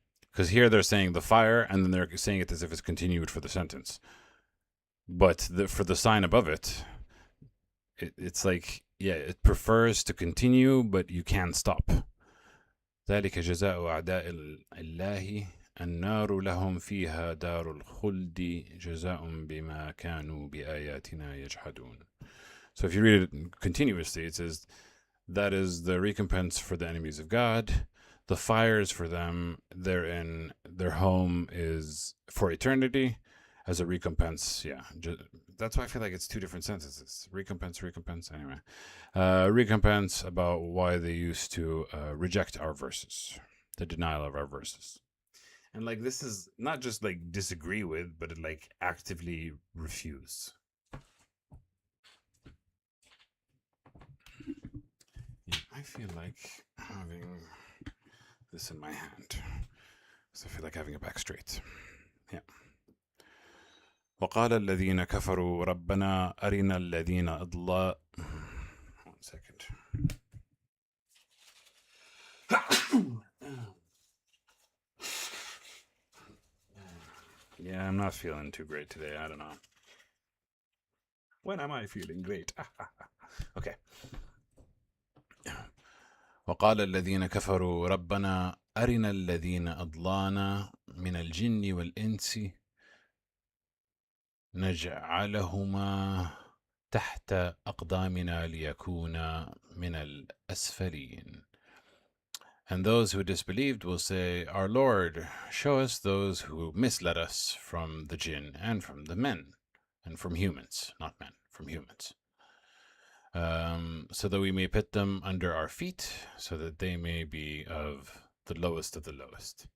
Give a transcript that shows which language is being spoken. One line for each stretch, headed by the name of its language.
English: Because here they're saying the fire, and then they're saying it as if it's continued for the sentence. But for the sign above it, it's like, yeah, it prefers to continue, but you can't stop.
Arabic: ذلك جزاء أعداء الله النار لهم فيها دار الخلد جزاء بما كانوا بآياتنا يجحدون.
English: So if you read it continuously, it says, that is the recompense for the enemies of God. The fires for them, therein, their home is for eternity as a recompense. Yeah, that's why I feel like it's two different sentences. Recompense. Anyway, recompense about why they used to reject our verses, the denial of our verses. And like, this is not just like disagree with, but like actively refuse. Yeah, I feel like having this in my hand, so I feel like having it back straight. Yeah.
Arabic: وقال الذين كفروا ربنا أرنا الذين أضل.
English: 1 second. Yeah, I'm not feeling too great today. I don't know. When am I feeling great? Okay.
Arabic: وقال الذين كفروا ربنا أرنا الذين أضلانا من الجن والإنس نجعلهما تحت أقدامنا ليكونا من الأسفلين.
English: And those who disbelieved will say, our Lord, show us those who misled us from the jinn and from the men, and from humans, not men, from humans. So that we may put them under our feet, so that they may be of the lowest of the lowest.